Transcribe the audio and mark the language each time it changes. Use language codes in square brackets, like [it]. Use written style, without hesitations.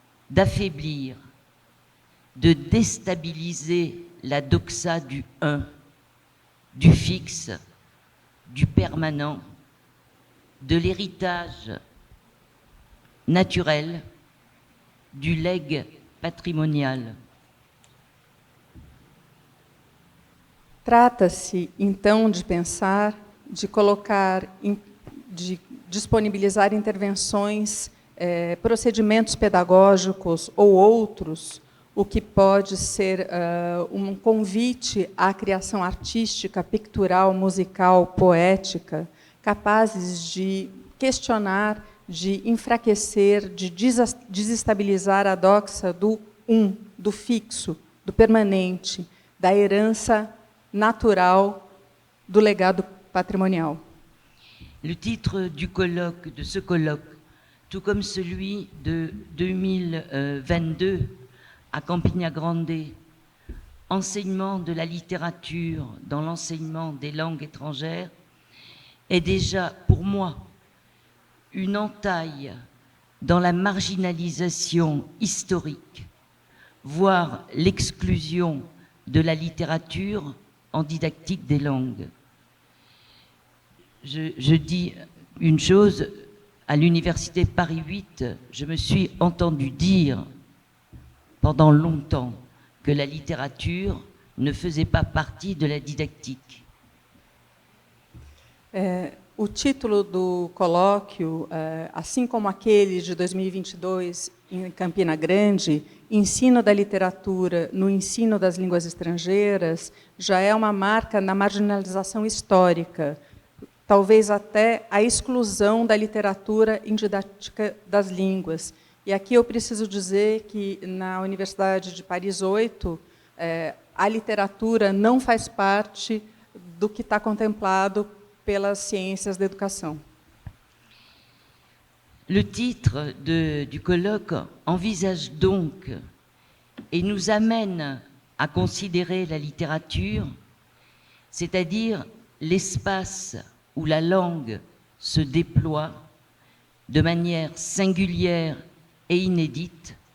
[fr] d'affaiblir, de déstabiliser la doxa du un, du fixe, du permanent, de l'héritage naturel, du legs patrimonial. [pt] Trata-se, então, de pensar, de colocar, de disponibilizar intervenções, procedimentos pedagógicos ou outros, o que pode ser um convite à criação artística, pictural, musical, poética, capazes de questionar, de enfraquecer, de desestabilizar a doxa do do fixo, do permanente, da herança natural, do legado patrimonial. [fr] Le titre du colloque, de ce colloque, tout comme celui de 2022 à Campina Grande, enseignement de la littérature dans l'enseignement des langues étrangères, est déjà pour moi une entaille dans la marginalisation historique, voire l'exclusion de la littérature en didactique des langues. Je dis une chose, à l'université Paris 8, je me suis entendu dire pendant longtemps que la littérature ne faisait pas partie de la didactique. [pt] O título do colóquio, assim como aquele de 2022 em Campina Grande, Ensino da Literatura no Ensino das Línguas Estrangeiras, já é uma marca na marginalização histórica, talvez até a exclusão da literatura em didática das línguas. E aqui eu preciso dizer que, na Universidade de Paris 8, a literatura não faz parte do que está contemplado pelas ciências da educação. [fr] Le titre du colloque envisage donc et nous amène à considérer la littérature, c'est-à-dire l'espace où la langue se déploie de manière singulière et inédite,